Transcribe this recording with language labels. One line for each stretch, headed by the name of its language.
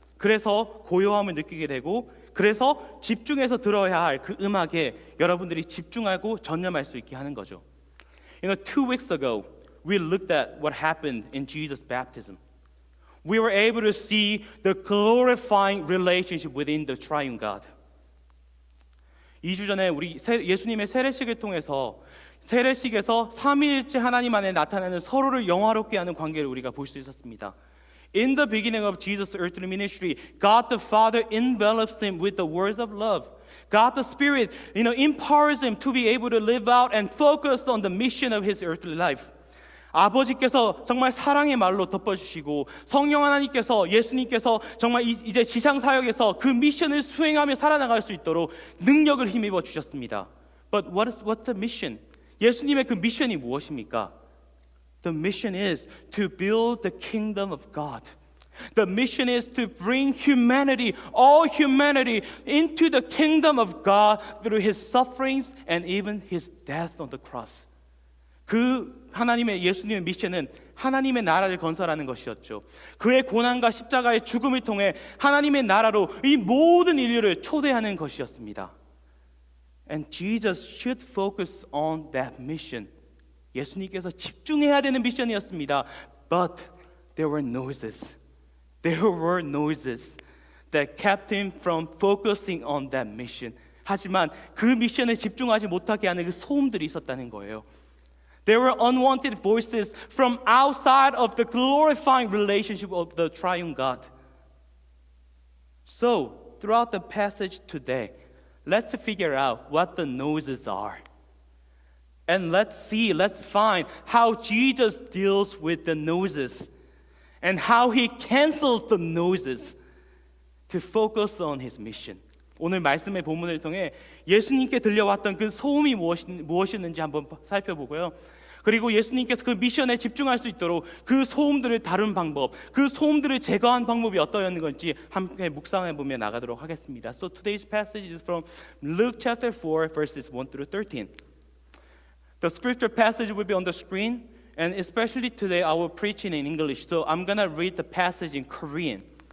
Korean: 그래서 고요함을 느끼게 되고, 그래서 집중해서 들어야 할 그 음악에 여러분들이 집중하고 전념할 수 있게 하는 거죠.
English: 2 weeks ago, we looked at what happened in Jesus' baptism. We were able to see the glorifying relationship within the triune God.
Korean: 2주 전에 우리 예수님의 세례식을 통해서 세례식에서 삼위일체 하나님 안에 나타나는 서로를 영화롭게 하는 관계를 우리가 볼 수 있었습니다.
English: In the beginning of Jesus' earthly ministry, God the Father envelops him with the words of love. God the Spirit, empowers him to be able to live out and focus on the mission of his earthly life.
Korean: 아버지께서 정말 사랑의 말로 덮어주시고 성령 하나님께서 예수님께서 정말 이제 지상 사역에서 그 미션을 수행하며 살아나갈 수 있도록 능력을 힘입어 주셨습니다.
English: But what's the mission?
Korean: 예수님의 그 미션이 무엇입니까?
English: The mission is to build the kingdom of God. The mission is to bring humanity, all humanity, into the kingdom of God through his sufferings and even his death on the cross.
Korean: 그 하나님의 예수님의 미션은 하나님의 나라를 건설하는 것이었죠. 그의 고난과 십자가의 죽음을 통해 하나님의 나라로 이 모든 인류를 초대하는 것이었습니다.
English: And Jesus should focus on that mission.
Korean: 예수님께서 집중해야 되는 미션이었습니다.
English: But there were noises. There were noises that kept him from focusing on that mission.
Korean: 하지만 그 미션에 집중하지 못하게 하는 그 소음들이 있었다는 거예요.
English: There were unwanted voices from outside of the glorifying relationship of the triune God. So, throughout the passage today, let's figure out what the noises are. And let's find how Jesus deals with the noises and how he cancels the noises to focus on his mission.
Korean: 오늘 말씀의 본문을 통해 예수님께 들려왔던 그 소음이 무엇이었는지 한번 살펴보고요. 그리고 예수님께서 그 미션에 집중할 수 있도록 그 소음들을 다룬 방법, 그 소음들을 제거한 방법이 어떠했는 건지 함께 묵상해 보며 나가도록 하겠습니다.
English: So today's passage is from Luke chapter 4 verses 1 through 13. The scripture passage will be on the screen, and especially today I will preach in English. So I'm going to read the passage in Korean.